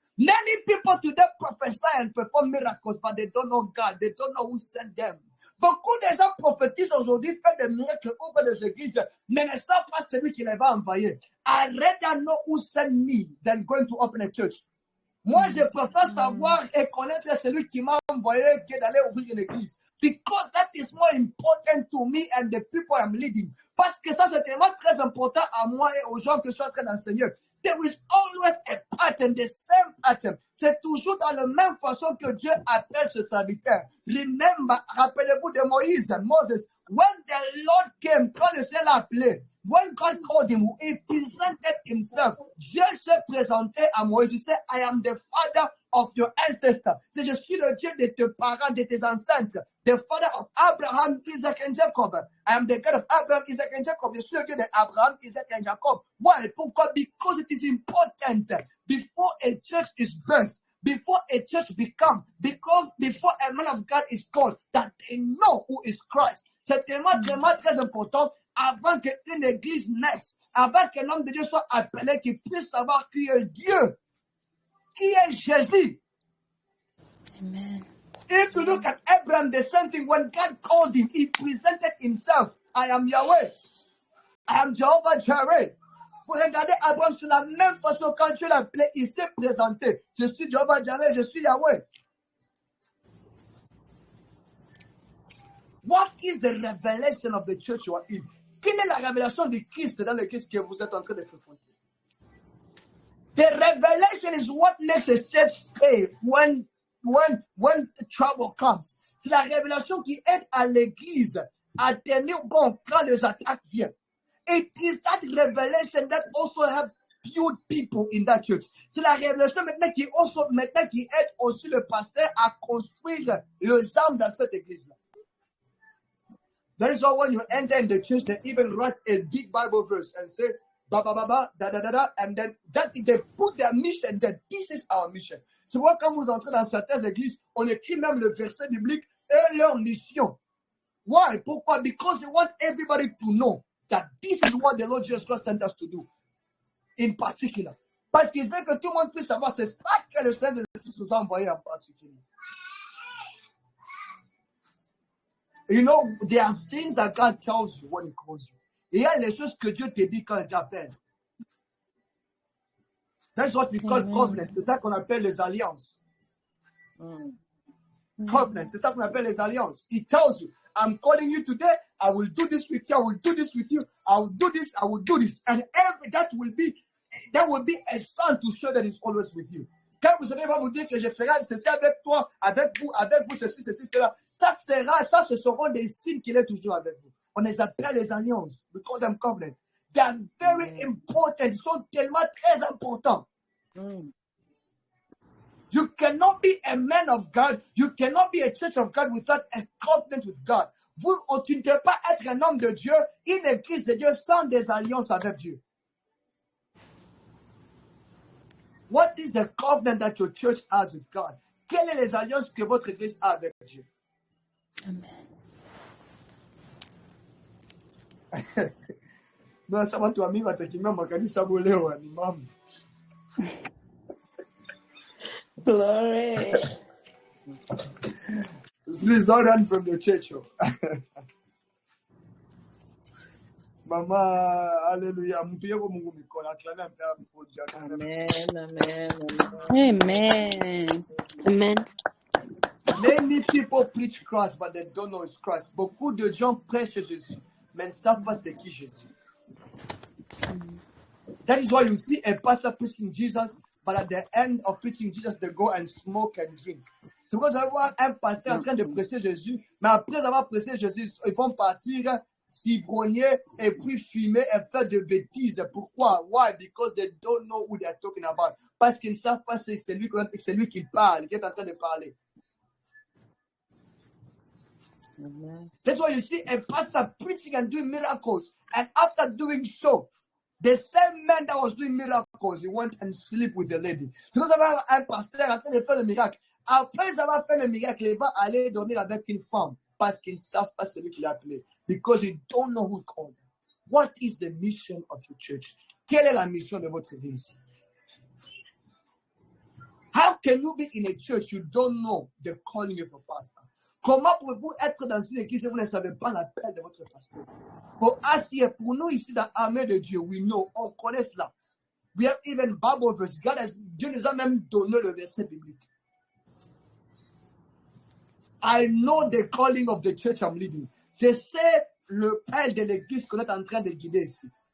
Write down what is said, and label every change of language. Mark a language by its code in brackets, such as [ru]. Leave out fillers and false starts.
[en] Many people today prophesy and perform miracles, but they don't know God. They don't know who sent them. [fr] Beaucoup de gens prophétisent aujourd'hui, font des miracles, ouvrent des églises, mais ne savent pas celui qui les va envoyer. [en] I rather know who sent me than going to open a church. [fr] Moi, je préfère savoir et connaître celui qui m'a envoyé que d'aller ouvrir une église. [en] Because that is more important to me and the people I'm leading. [fr] Parce que ça, c'est tellement très important à moi et aux gens que je suis en train d'enseigner. [en] There is always a pattern, the same pattern. [fr] C'est toujours dans la même façon que Dieu appelle ses serviteurs. [en] Remember, [fr] rappelez-vous de Moïse, [en] Moses, when the Lord came, [fr] quand le Seigneur l'a appelé, [en] when God called him, he presented himself. [fr] Dieu s'est présenté à Moïse. [en] Il said, I am the father of your ancestor. [fr] C'est je suis le Dieu de tes parents, de tes ancêtres. [en] The father of Abraham, Isaac and Jacob. I am the God of Abraham, Isaac and Jacob. [fr] Je suis le Dieu d'Abraham, Isaac and Jacob. [en] Why? Pourquoi? Because it is important. Before a church is birthed, before a church becomes, because before a man of God is called, that they know who is Christ. [fr] C'est tellement très important avant qu'une église naisse, avant qu'un homme de Dieu soit appelé, qu'il puisse savoir qui est Dieu, qui est Jésus. Amen. [en] If you look at Abraham, the same thing. When God called him, he presented himself. I am Yahweh. I am Jehovah Jireh. [fr] Vous regardez Abraham, c'est la même façon quand Dieu l'a appelé, il s'est présenté. Je suis Jehovah Jireh, je suis Yahweh. [en] What is the revelation of the church you are in? [fr] Quelle est la révélation du Christ dans l'église que vous êtes en train de fréquenter? [en] The revelation is what makes a church stay when trouble comes. [fr] C'est la révélation qui aide à l'église à tenir bon quand les attaques viennent. [en] It is that revelation that also helps build people in that church. [fr] C'est la révélation maintenant qui aide aussi le pasteur à construire les âmes dans cette église-là. [en] That is why when you enter in the church, they even write a big Bible verse and say, ba ba ba ba, da da da da, and then that they put their mission there. This is our mission. [fr] C'est pourquoi quand vous entrez dans certaines églises, on écrit même le verset biblique et leur mission. [en] Why? Pourquoi? Because they want everybody to know that this is what the Lord Jesus Christ sent us to do. In particular. [fr] Parce qu'il veut que tout le monde puisse savoir, c'est ça que le Seigneur Jésus nous a envoyé en particulier. [en] You know, there are things that God tells you when He calls you. [fr] Il y a les choses que Dieu te dit quand il t'appelle. [en] That's what we call covenant. [fr] C'est ça qu'on appelle les alliances. Covenant, c'est ça qu'on appelle les alliances. [en] He tells you, I'm calling you today, I will do this with you, I will do this with you, I will do this, I will do this. And that will be a sign to show that He's always with you. [fr] Quand vous savez pas vous dire que je ferai ceci avec toi, avec vous, ceci, cela, ça, ce seront des signes qu'il est toujours avec vous. On les appelle les alliances. [en] We call them covenant. They are very important. [fr] Ils sont tellement très importants. [en] You cannot be a man of God. You cannot be a church of God without a covenant with God. [fr] Tu ne peux pas être un homme de Dieu, une église de Dieu sans des alliances avec Dieu. [en] What is the covenant that your church has with God? [fr] Quelles sont les alliances que votre église a avec Dieu? Amen. Non, ça va toi, [sw] mima, takimia makanisa leo ni mama. [en] Glory. Please don't run from the church. Mama, hallelujah. Amen. Amen. Many people preach Christ, but they don't know it's Christ. [fr] Beaucoup de gens prêchent Jésus, mais ne savent pas c'est qui Jésus. [en] That is why you see a pastor preaching Jesus, but at the end of preaching Jesus, they go and smoke and drink. [fr] C'est pourquoi vous allez voir un pasteur en train de prêcher Jésus, mais après avoir prêché Jésus, ils vont partir s'ivronner et puis fumer et faire de bêtises. Pourquoi? Why? [en] Because they don't know who they are talking about. [fr] Parce qu'ils ne savent pas c'est lui qui parle, qui est en train de parler. Amen. [en] That's why you see a pastor preaching and doing miracles. And after doing so, the same man that was doing miracles, he went and slept with a lady. [fr] C'est pour ça qu'un pasteur en train de faire le miracle. Après avoir fait le miracle, il va aller dormir avec une femme parce qu'ils ne savent pas celui qui l'a appelé. [en] Because you don't know who called them. What is the mission of your church? [fr] Quelle est la mission de votre église? [en] How can you be in a church you don't know the calling of a pastor? [fr] Comment pouvez-vous être dans une église et vous ne savez pas l'appel de votre pasteur? Pour nous ici dans l'armée de Dieu, [en] we know, [fr] on connaît cela. [en] We have even Bible verse. [fr] Dieu nous a même donné le verset biblique. [en] I know the calling of the church I'm leading. [fr] Je sais le père de l'église qu'on est en train de guider ici.